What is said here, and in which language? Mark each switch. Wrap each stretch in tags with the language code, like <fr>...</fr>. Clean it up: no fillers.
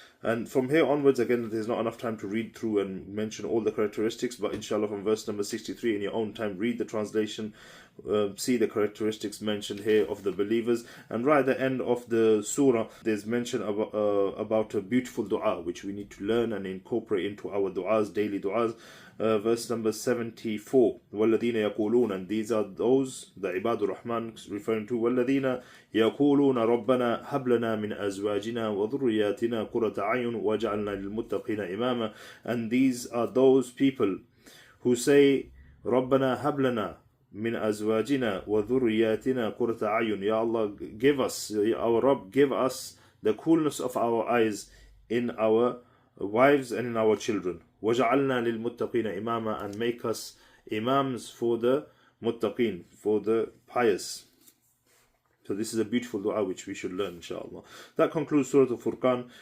<en>And from here onwards, again, there's not enough time to read through and mention all the characteristics, but inshallah from verse number 63 in your own time, read the translation, see the characteristics mentioned here of the believers. And right at the end of the surah, there's mention about a beautiful dua which we need to learn and incorporate into our du'as, daily du'as. Verse number 74,</en> <ar>وَالَّذِينَ يَقُولُونَ,</ar> <en>and these are those, the Ibadur Rahman referring to,</en> <ar>وَالَّذِينَ يَقُولُونَ رَبَّنَا هَبْ لَنَا مِنْ أَزْوَاجِنَا وَذُرِّيَّاتِنَا قُرَّةَ أَعْيُنٍ وَاجْعَلْنَا لِلْمُتَّقِينَ إِمَامًا.</ar> <en>And these are those people who say,</en> <ar>رَبَّنَا هَبْ لَنَا مِنْ أَزْوَاجِنَا وَذُرِّيَّاتِنَا قُرَّةَ أَعْيُنٍ. Ya Allah, give us, our Rabb, give us the coolness of our eyes in our wives and in our children.</ar> <en>وَجَعَلْنَا لِلْمُتَّقِينَ إِمَامًا, and make us imams for the muttaqeen, for the pious. So this is a beautiful dua which we should learn, inshallah. That concludes Surah Al-Furqan.</en>